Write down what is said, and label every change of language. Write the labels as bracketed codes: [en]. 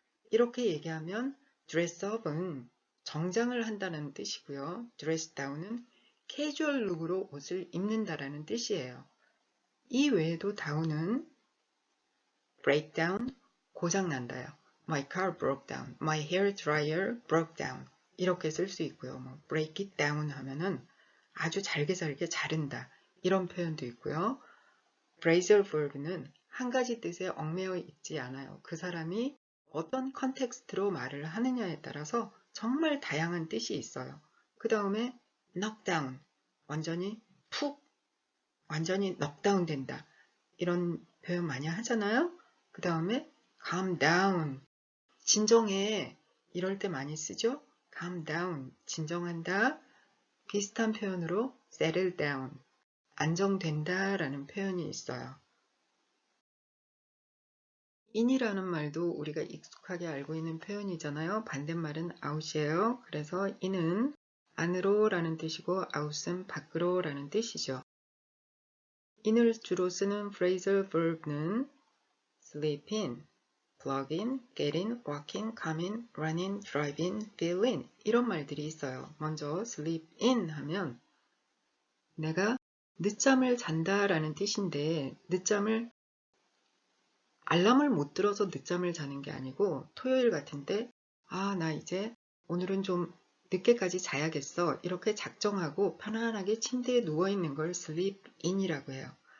[ko] 이렇게 얘기하면 dress up은 정장을 한다는 뜻이고요. dress down은 캐주얼 룩으로 옷을 입는다라는 뜻이에요. 이 외에도 down은 break down, 고장난다요. [en] My car broke down. My hair dryer broke down. [ko] 이렇게 쓸 수 있고요. 뭐 break it down 하면은 아주 잘게 자른다. 이런 표현도 있고요. phrasal verb는 한 가지 뜻에 얽매여 있지 않아요. 그 사람이 어떤 컨텍스트로 말을 하느냐에 따라서 정말 다양한 뜻이 있어요. 그 다음에 knock down, 완전히 knockdown 된다. 이런 표현 많이 하잖아요. 그 다음에 calm down, 진정해. 이럴 때 많이 쓰죠. [en] calm down, [ko] 진정한다. 비슷한 표현으로 settle down, 안정된다 라는 표현이 있어요. in이라는 말도 우리가 익숙하게 알고 있는 표현이잖아요. 반대말은 out이에요. 그래서 in은 안으로 라는 뜻이고 out은 밖으로 라는 뜻이죠. in을 주로 쓰는 phrasal verb는 sleep in, plug in, get in, walk in, come in, run in, drive in, fill in 이런 말들이 있어요. 먼저 sleep in 하면 내가 늦잠을 잔다 라는 뜻인데 늦잠을 알람을 못 들어서 늦잠을 자는 게 아니고 토요일 같은데 나 이제 오늘은 좀 늦게까지 자야겠어 이렇게 작정하고 편안하게 침대에 누워있는 걸 sleep in이라고 해요.